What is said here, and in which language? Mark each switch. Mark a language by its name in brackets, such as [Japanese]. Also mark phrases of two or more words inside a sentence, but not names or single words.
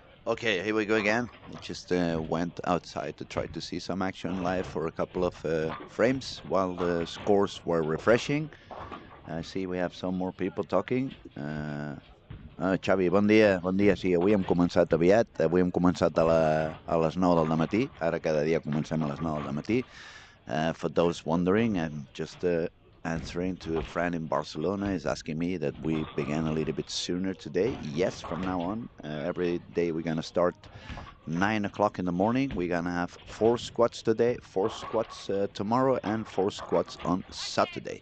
[English] Okay, here we go again. I just went outside to try to see some action live for a couple of frames while the scores were refreshing. I see we have some more people talking. [Catalan] Xavi, bon dia. Sí, avui hem començat aviat. Avui hem començat a les 9 del matí. Ara cada dia comencem a les 9 del matí. [English] For those wondering, I'm just answering to a friend in Barcelona is asking me that we began a little bit sooner today. Yes, from now on, every day we're gonna start 9 o'clock in the morning. We're gonna have 4 squats today, 4 squats tomorrow, and 4 squats on Saturday.